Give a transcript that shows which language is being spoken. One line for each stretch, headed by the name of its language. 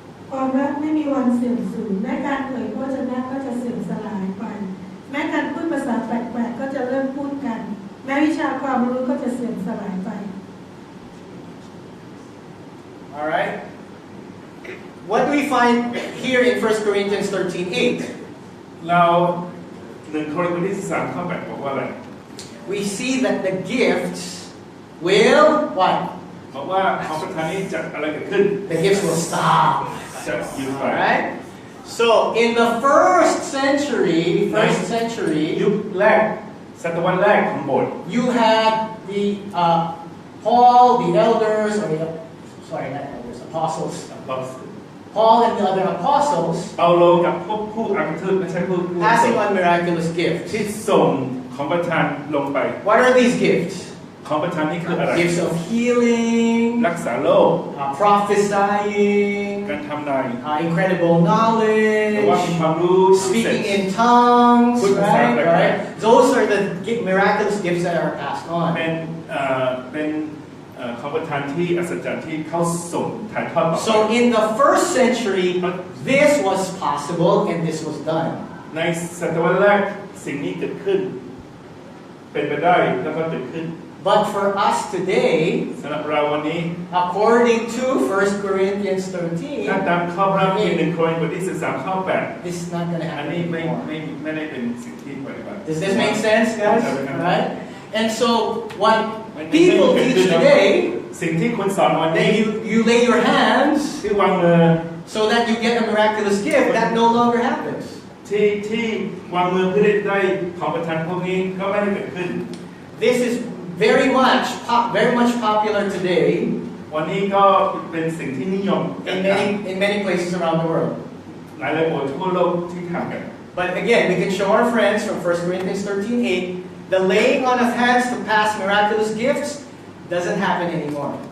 Thai: ความรักไม่มีวันเสื่อมสูญแม้การเผยพระวจนะก็จะเสื่อมสลายไปแม้การพูดภาษาแปลกๆก็จะเริ่มพูดกันแม้วิชาความรู้ก็จะเสื่อมสลายไป
English: All right? What do we find here in 1 Corinthians 13:8?
Thai: เรา1 โครินธ์บทที่13ข้อ8บอกว่าอะไร
English: We see that the gifts will what?
Thai: บอกว่าของประทานนี้จะอะไรเกิดขึ้น
English: The gifts will stop.
Thai: จะหยุดไป
English: All right? So in the first century,
Thai: ยุคแรกศตวรรษแรกของโบสถ์
English: you had the Paul, the elders, or sorry, not elders, apostles. Paul and the other apostles
Thai: เปาโลกับพวกผู้อัครทูตไม่ใช่ผู้
English: passing on miraculous gifts.
Thai: ที่ส่งของประทานลงไป
English: What are these gifts?
Thai: ของประทานนี้คืออะไร
English: Gifts of healing,
Thai: รักษาโรค
English: prophesying,
Thai: การทำนาย
English: incredible
Thai: หรือว่ามี
English: knowledge,
Thai: ความรู้
English: speaking in tongues, Put right? aside, Right? Those are the miraculous gifts that are passed on.
Thai: เป็นของประทานที่อัศจรรย์ที่เขาส่งถ่ายทอดต่อไป
English: So in the first century, this was possible and this was done.
Thai: ในศตวรรษแรกสิ่งนี้เกิดขึ้นเป็นไปได้แล้วก็เกิดขึ้น
English: But for us today,
Thai: สำหรับเราวันนี้
English: according to 1 Corinthians
Thai: ถ้า
English: 13,
Thai: ตามข้อพระคัมภีร์1 โครินธ์บทที่13ข้อ
English: this is not going to
Thai: 8อัน
English: happen
Thai: นี้ไม่
English: anymore.
Thai: ได้เป็นสิ่งที่ปฏิบัติ
English: Does this make sense, guys? Right? And so what people teach today,
Thai: สิ่งที่คุณสอนวันนี้
English: that you lay your hands
Thai: ที่วางมือ
English: so that you get a miraculous gift, that no longer happens.
Thai: ที่วางมือเพื่อได้ของประทานพวกนี้ก็ไม่ได้เกิดขึ้น
English: This is very much popular today
Thai: วันนี้ก็เป็นสิ่งที่นิยม
English: in many places around the world.
Thai: หลายๆโบสถ์ทั่วโลกที่ทำกัน
English: But again, we can show our friends from 1 Corinthians 13:8, the laying on of hands to pass miraculous gifts doesn't happen anymore.